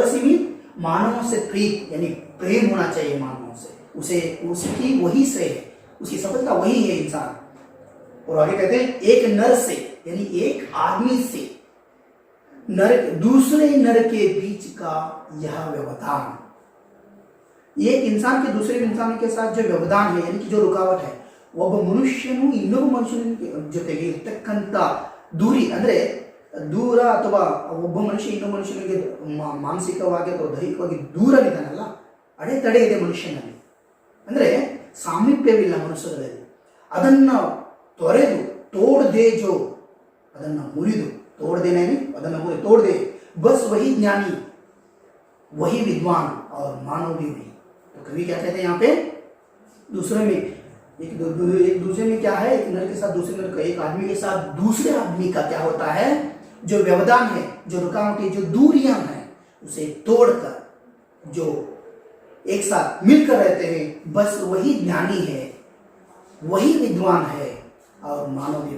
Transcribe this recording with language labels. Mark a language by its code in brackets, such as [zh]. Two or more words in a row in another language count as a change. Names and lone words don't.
[hi] असीमित मानवों से प्रीत यानी प्रेम होना चाहिए मानवों से, उसे उसकी वही श्रेय है, उसकी सफलता वही है इंसान। और आगे कहते हैं एक नर से यानी एक आदमी से नर दूसरे नर के बीच का यह व्यवधान, एक इंसान के दूसरे इंसान के साथ जो व्यवधान है यानी कि जो रुकावट है, [kn] ಒಬ್ಬ ಮನುಷ್ಯನು ಇನ್ನೊಬ್ಬ ಮನುಷ್ಯನ ಜೊತೆಗೆ ಇರತಕ್ಕಂತ ದೂರಿ ಅಂದ್ರೆ ದೂರ ಅಥವಾ ಒಬ್ಬ ಮನುಷ್ಯ ಇನ್ನೊಬ್ಬ ಮನುಷ್ಯನಿಗೆ ಮಾನಸಿಕವಾಗಿ ಅಥವಾ ದೈಹಿಕವಾಗಿ ದೂರವಿದ್ದಾನಲ್ಲ, ಅಡೆತಡೆ ಇದೆ ಮನುಷ್ಯನಲ್ಲಿ, ಅಂದ್ರೆ ಸಾಮೀಪ್ಯವಿಲ್ಲ ಮನುಷ್ಯರಲ್ಲಿ, ಅದನ್ನ ತೊರೆದು ತೋಡದೆ ಜೋ ಅದನ್ನ ಮುರಿದು तोड़देने ಅದನ್ನ ಮುರಿದು [hi] तोड़दे बस वही ज्ञानी वही विद्वान और मानव भी वही। तो कवि क्या कहते हैं यहाँ पे, दूसरे में एक दूसरे में क्या है, एक नर के साथ दूसरे नर का, एक आदमी के साथ दूसरे आदमी का क्या होता है, जो व्यवधान है, जो रुकावट है, जो दूरियां हैं, उसे तोड़कर जो एक साथ मिलकर रहते हैं, बस वही ज्ञानी है, वही विद्वान है और मानव भी।